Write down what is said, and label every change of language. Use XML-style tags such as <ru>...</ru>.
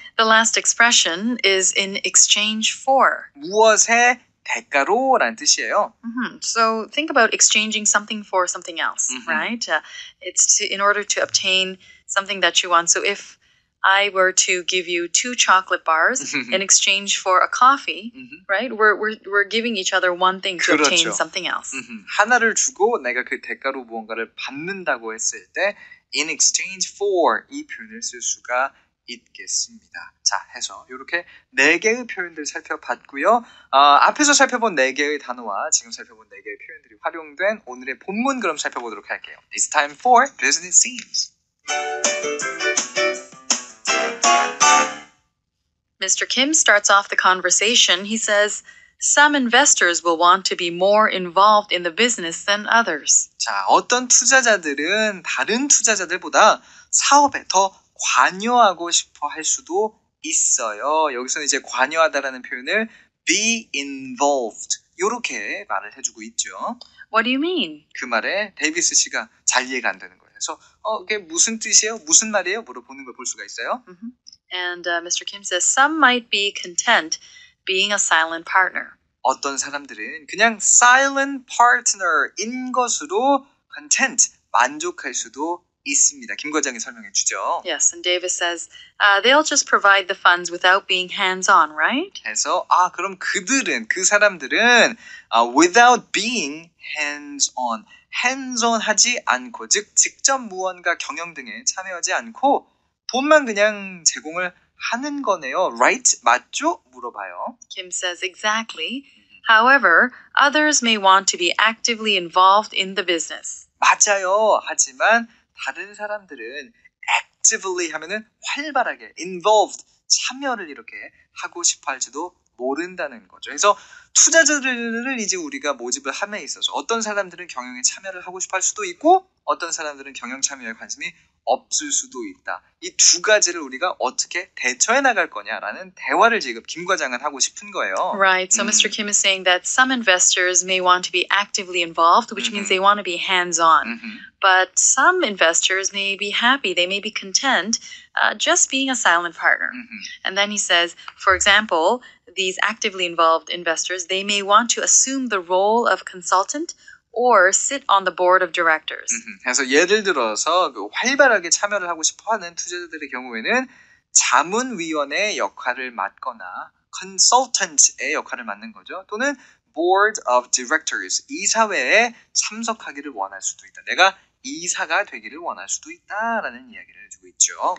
<en>The last expression is in exchange for.</en> <ko>무엇의 대가로라는 뜻이에요.</ko> <en>So think about exchanging something for something else, right? It's in order to obtain something that you want. So if I were to give you 2 chocolate bars in exchange for a coffee, right? We're giving each other one thing to obtain something else.</en> <ko>하나를 주고 내가 그 대가로 무언가를 받는다고 했을 때</ko> <en>in exchange for</en> <ko>이 표현을 쓸 수가 있겠습니다. 자, 해서 이렇게 4개의 표현들 살펴봤고요. 앞에서 살펴본 4개의 단어와 지금 살펴본 4개의 표현들이 활용된 오늘의 본문 그럼 살펴보도록 할게요.</ko> <en>It's time for Business Themes. Mr. Kim starts off the conversation. He says, some investors will want to be more involved in the business than others.</en> <ko>자, 어떤 투자자들은 다른 투자자들보다 사업에 더 관여하고 싶어 할 수도 있어요. 여기서는 이제 관여하다라는 표현을 be involved 이렇게 말을 해주고 있죠.</ko> <en>What do you mean?</en> <ko>그 말에 데이비스 씨가 잘 이해가 안 되는 거예요. 그래서 그게 무슨 뜻이에요? 무슨 말이에요? 물어보는 걸 볼 수가 있어요.</ko> <en>And Mr. Kim says some might be content being a silent partner.</en> <ko>어떤 사람들은 그냥 silent partner인 것으로 content, 만족할 수도 있습니다. 김 과장이 설명해 주죠.</ko> <en>Yes, and Davis says they'll just provide the funds without being hands-on, right?</en> <ko>그래서 그럼 그 사람들은</ko> <en>without being hands-on,</en> <ko>hands-on 하지 않고, 즉 직접 무언가 경영 등에 참여하지 않고 돈만 그냥 제공을 하는 거네요.</ko> <en>Right?</en> <ko>맞죠? 물어봐요.</ko> <en>Kim says exactly. However, others may want to be actively involved in the business.</en> <ko>맞아요. 하지만 다른 사람들은 actively 하면은 활발하게 involved, 참여를 이렇게 하고 싶어 할지도 모른다는 거죠. 그래서 투자자들을 이제 우리가 모집을 함에 있어서 어떤 사람들은 경영에 참여를 하고 싶어 할 수도 있고 어떤 사람들은 경영 참여에 관심이 없을 수도 있다. 이 두 가지를 우리가 어떻게 대처해 나갈 거냐라는 대화를 지금 김 과장은 하고 싶은 거예요.</ko> <en>Right. So Mr. Kim is saying that some investors may want to be actively involved, which means they want to be hands-on. But some investors may be happy, they may be content just being a silent partner. And then he says, for example, these actively involved investors, they may want to assume the role of consultant or sit on the board of directors.</en> <ko>그래서 예를 들어서 그 활발하게 참여를 하고 싶어하는 투자자들의 경우에는 자문위원의 역할을 맡거나 consultant의 역할을 맡는 거죠. 또는 board of directors, 이사회에 참석하기를 원할 수도 있다. 내가 이사가 되기를 원할 수도 있다라는 이야기를 해주고 있죠.</ko>